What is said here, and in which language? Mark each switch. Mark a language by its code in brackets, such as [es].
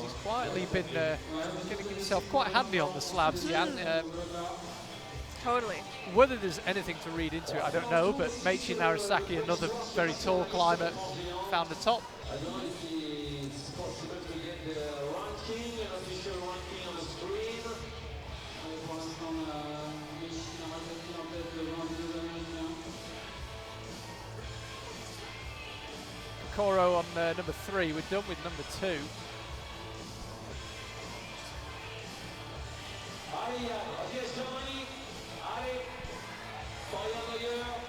[en] He's quietly been getting himself quite handy on the slabs, Jan. Totally. Whether there's anything to read into it, I don't know, but Meiichi Narasaki, another very tall climber, found the top. I don't know if it's possible to get the ranking, an official ranking on the screen. [fr] Pour l'instant, on a Narasaki en tête de 22 Américains. [en] Kokoro on number 3, we're done with number 2. [fr] Allez, [en] yes, Germany. [fr] Allez, Florian Neuer.